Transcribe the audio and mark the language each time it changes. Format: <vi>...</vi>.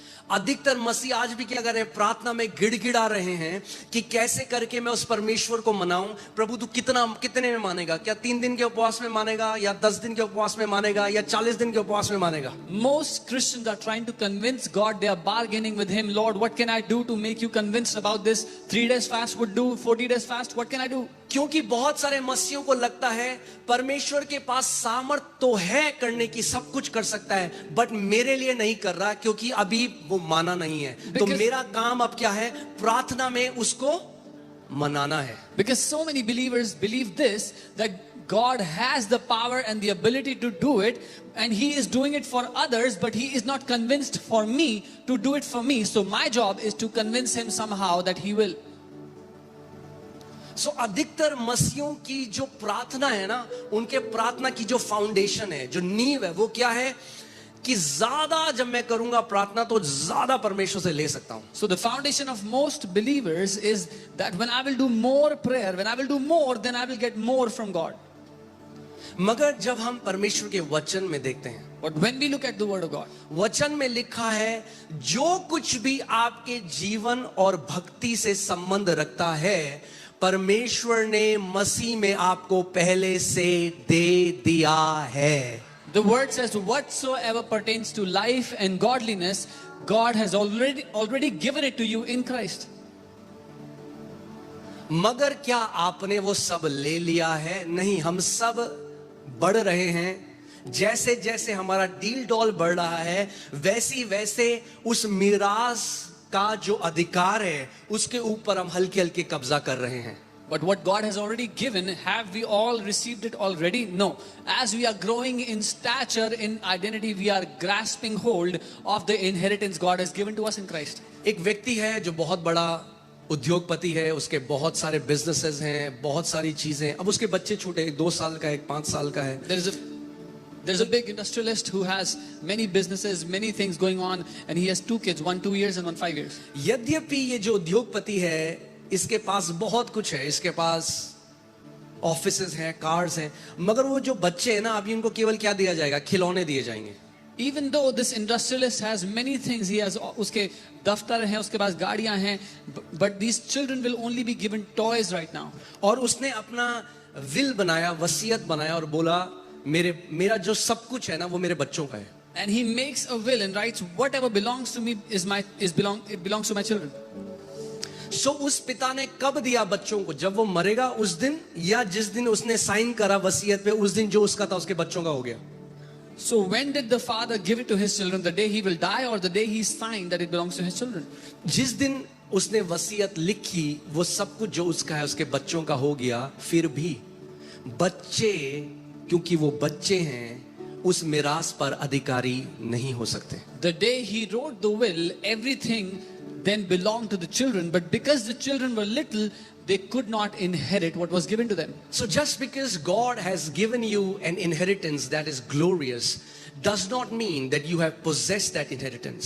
<hi>अधिकतर मसीह आज भी क्या कर रहे हैं? प्रार्थना में गिड़गिड़ा रहे हैं कि कैसे करके मैं उस परमेश्वर को मनाऊं. प्रभु तू कितने में मानेगा? क्या 3 दिन के उपवास में मानेगा, या 10 दिन के उपवास में मानेगा, या 40 दिन के उपवास में मानेगा?</hi> <en>Most Christians are trying to convince God. They are bargaining with Him. Lord, what can I do to make you convinced about this? 3 days fast would do. 40 days fast. What can I do?</en> <hi>क्योंकि बहुत सारे मसीहों को लगता है परमेश्वर के पास सामर्थ तो है करने की, सब कुछ कर सकता है, बट मेरे लिए नहीं कर रहा क्योंकि अभी वो माना नहीं है. तो मेरा काम अब क्या है? प्रार्थना में उसको मनाना है.</hi> <en>Because so many believers believe this, that God has the power and the ability to do it, and He is doing it for others, but He is not convinced for me to do it for me. So my job is to convince Him somehow that He will.</en> <hi>सो अधिकतर मसीहों की जो प्रार्थना है ना, उनके प्रार्थना की जो फाउंडेशन है, जो नींव है, वो क्या है कि ज्यादा जब मैं करूंगा प्रार्थना तो ज्यादा परमेश्वर से ले सकता हूं.</hi> <en>So the foundation of most believers is that when I will do more prayer, when I will do more, then I will get more from God.</en> <hi>मगर जब हम परमेश्वर के वचन में देखते हैं,</hi> <en>But when we look at the word of God,</en> <hi>वचन में लिखा है जो कुछ भी आपके जीवन और भक्ति से संबंध रखता है परमेश्वर ने मसीह में आपको पहले से दे दिया है.</hi> <en>the word says, whatsoever pertains to life and godliness, God has already given it to you in Christ.</en> <hi>मगर क्या आपने वो सब ले लिया है? नहीं. हम सब बढ़ रहे हैं. जैसे जैसे हमारा डील डॉल बढ़ रहा है, वैसी वैसे उस मीरास का जो अधिकार है उसके ऊपर हम हल्के हल्के कब्जा कर रहे हैं.</hi> <en>But what God has already given, have we all received it already? No. As we are growing in stature, in identity, we are grasping hold of the inheritance God has given to us in Christ.</en> <hi>एक व्यक्ति है जो बहुत बड़ा उद्योगपति है, उसके बहुत सारे बिजनेसेस हैं, बहुत सारी चीजें. अब उसके बच्चे छोटे, एक 2 साल का है, एक 5 साल का है.</hi> <en>There is a There's a big industrialist who has many businesses, many things going on, and he has 2 kids, one 2 years and one 5 years.</en> <hi>यद्यपि ये जो उद्योगपति है, इसके पास बहुत कुछ है, इसके पास ऑफिसेज हैं, कार्स हैं, मगर वो जो बच्चे हैं ना, अभी उनको केवल क्या दिया जाएगा? खिलौने दिए जाएंगे.</hi> <en>Even though this industrialist has many things, he has</en> <hi>उसके दफ्तर हैं, उसके पास गाड़ियां हैं,</hi> <en>but these children will only be given toys right now.</en> <hi>और उसने अपना विल बनाया, वसीयत बनाया और बोला मेरा जो सब कुछ है ना, वो मेरे बच्चों का है.</hi> <en>And he makes a will and writes, whatever belongs to me it belongs to my children.</en> <hi>सो उस पिता ने कब दिया बच्चों को? जब वो मरेगा उस दिन, या जिस दिन उसने साइन करा वसीयत पे, उस दिन जो उसका था उसके बच्चों का हो गया.</hi> <en>So when did the father give it to his children? The day he will die or the day he signed that it belongs to his children?</en> <hi>जिस दिन उसने वसीयत लिखी, वो सब कुछ जो उसका है उसके बच्चों का हो गया. फिर भी बच्चे, क्योंकि वो बच्चे हैं, उस मिरास पर अधिकारी नहीं हो सकते.</hi> <en>The day he wrote the will, everything then belonged to the children, but because the children were little, they could not inherit what was given to them. So just because God has given you an inheritance that is glorious does not mean that you have possessed that inheritance.</en>